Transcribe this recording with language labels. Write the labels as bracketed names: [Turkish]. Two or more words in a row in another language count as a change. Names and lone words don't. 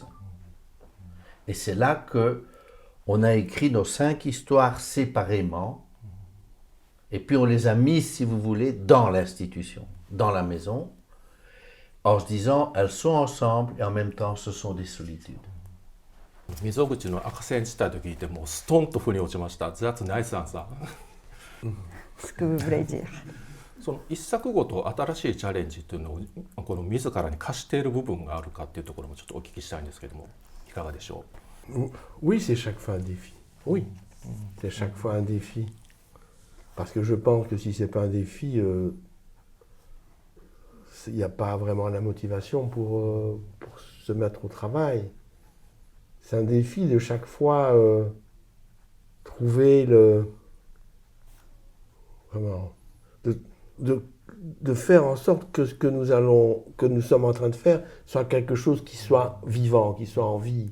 [French] Et c'est là que on a écrit nos 5 histoires séparément, et puis on les a mises, si vous voulez, dans l'institution, dans la maison, en se disant, elles sont ensemble, et en même temps, ce sont des solitudes. [Japanese] 溝口の赤線地帯と聞いてもうストンと腑に落ちました。 [English] That's nice answer。 [French] Ce que vous voulez dire。 [Japanese] その一作ごと新しいチャレンジというのをこの自らに課している部分があるかっていうところもちょっとお聞きしたいんですけれども、いかがでしょ [French] う。Oui, c'est chaque fois un défi. Oui, c'est chaque fois un défi. Parce que je pense que si c'est pas un défi, il n'y a pas vraiment la motivation pour se mettre au travail. C'est un défi de chaque fois trouver vraiment de faire en sorte que ce que nous sommes en train de faire soit quelque chose qui soit vivant, qui soit en vie.